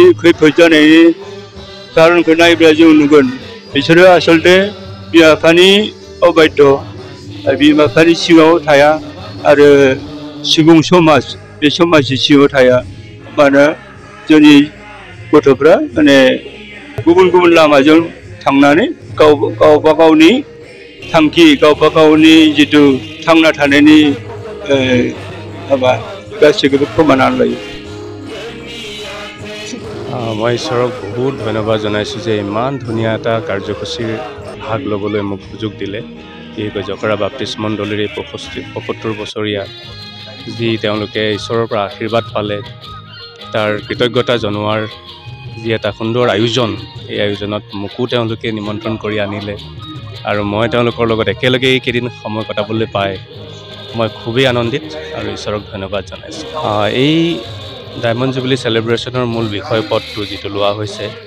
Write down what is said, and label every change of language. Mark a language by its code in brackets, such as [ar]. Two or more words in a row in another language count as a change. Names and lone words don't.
[brx] खैफोद जानायनि खारनखौ नायोब्ला जों नुगोन बिसोरो आसलते बिमा बिफानि अबाध्य आरो बिमा बिफानि सिङाव थाया आरो सुबुं समाज बे समाजनि सिङाव थाया मानो जोंनि गथ'फ्रा माने गुबुन गुबुन लामाजों थांनानै गावबा गावनि थांखि गावबा गावनि जिथु थांना थानायनि माबा गासैखौबो खोमानानै लायो [as] মই ঈশ্বৰক বহুত ধন্যবাদ জনাইছোঁ যে ইমান ধুনীয়া এটা কাৰ্যসূচীৰ ভাগ ল'বলৈ মোক সুযোগ দিলে বিশেষকৈ জখৰা বাপ্তিষ্ট মণ্ডলীৰ এই 75 বছৰীয়া যি তেওঁলোকে ঈশ্বৰৰ পৰা আশীৰ্বাদ পালে তাৰ কৃতজ্ঞতা জনোৱাৰ যি এটা সুন্দৰ আয়োজন এই আয়োজনত মোকো তেওঁলোকে নিমন্ত্ৰণ কৰি আনিলে আৰু মই তেওঁলোকৰ লগত একেলগে এইকেইদিন সময় কটাবলৈ পাই মই খুবেই আনন্দিত আৰু ঈশ্বৰক ধন্যবাদ জনাইছোঁ এই [en] diamond jubilee celebrationৰ [as] মূল বিষয়পদটো যিটো লোৱা হৈছে